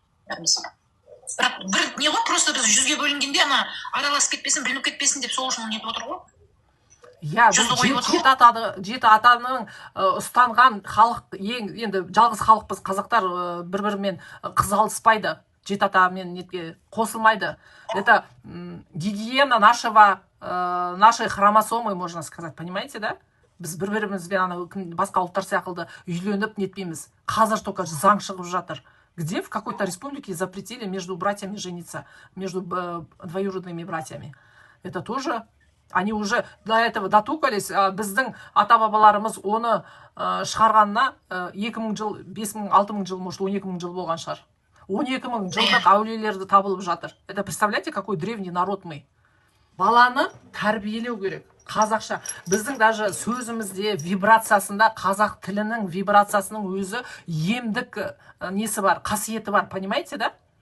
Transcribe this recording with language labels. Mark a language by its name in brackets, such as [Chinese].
[Kazakh] Бірақ бір не ғой, просто біз 100-ге бөлінгенде ана араласып кетпесін, білініп кетпесін деп сол үшін нетіп отыр ғой. Иә, жеті атаның ұстанған халық, енді жалғыз халықпыз, қазақтар бір-бірімен қыз алыспайды, жеті атамен нетке қосылмайды. [Russian] Это гигиена нашей хромосомы, можно сказать, понимаете, да? [Kazakh] Біз бір-бірімізбен басқа ұлттар сияқты үйленіп нетпейміз. Қазір только заң шығып жатыр. [Russian] Где в какой-то республике запретили между братьями жениться, между двоюродными братьями. Это тоже, они уже до этого дотукались, [Kazakh] біздің ата-бабаларымыз оны шығарғанына 2000 жыл, 5000, 6000 жыл, может 12000 жыл болған шығар. 12000 жылдық әулиелерді табылып жатыр. [Russian] Это представляете, какой древний народ мы. [Kazakh] Баланы тәрбиелеу керек. Қазақша. Біздің даже сөзімізде, вибрациясында, қазақ тілінің вибрациясының өзі емдік несі бар, қасиеті бар, [Russian] понимаете, да?